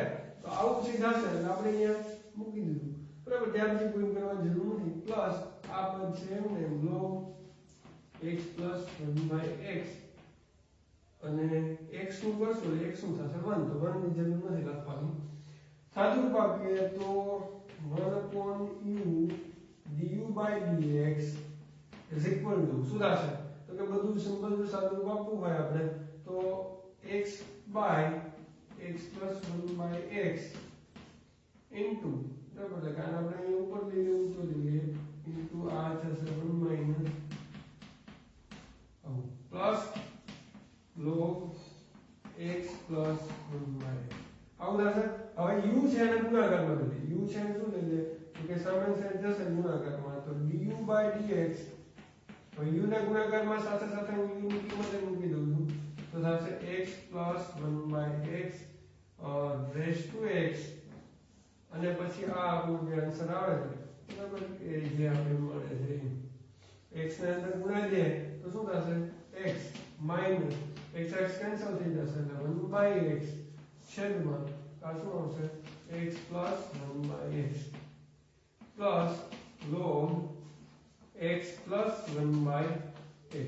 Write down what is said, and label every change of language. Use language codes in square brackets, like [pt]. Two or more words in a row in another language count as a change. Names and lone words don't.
[gu] તો આવું ચીજ હશે એટલે આપણે અહીંયા મૂકી દીધું બરાબર, ત્યાર પછી કોઈ કરવાની જરૂર નથી. પ્લસ આ પદ છે એમને [en] log x plus 1/x [gu] અને x નું કરશું એટલે x નું થશે 1, તો 1 ની જરૂર નથી લખવાની. સાદું રૂપ આપીએ તો [en] 1/u du/dx is equal to [gu] શું થશે તો કે બધું સિમ્પલ સાદું રૂપ આપવું હોય આપણે તો [en] x by x plus 1/x into [gu] બરાબર, એટલે કારણ આપણે અહીં ઉપર લઈ લેવું તો લઈએ into આ થશે [en] 1 minus plus log x plus 1/x [gu] આવું થશે. હવે u છે એને ગુણાકારમાં લઈએ, u છે એને શું લઈએ તો કે સામેની સાઈડ જશે ગુણાકારમાં, તો du/dx. હવે u ને ગુણાકારમાં સાથે સાથે હું u ની કિંમત મૂકી દઉં છું તો થશે [en] x plus 1/x raised to x [gu] અને પછી આ આપણો જે આન્સર આવે છે બરાબર એ જે આપણે મળે છે x ને અંદર ગુણાઈ દે તો શું થશે [en] x minus x [gu] કેન્સલ થઈ જશે એટલે 1/x છેદમાં આ શું આવશે [en] x plus 1/x plus log x plus 1/x.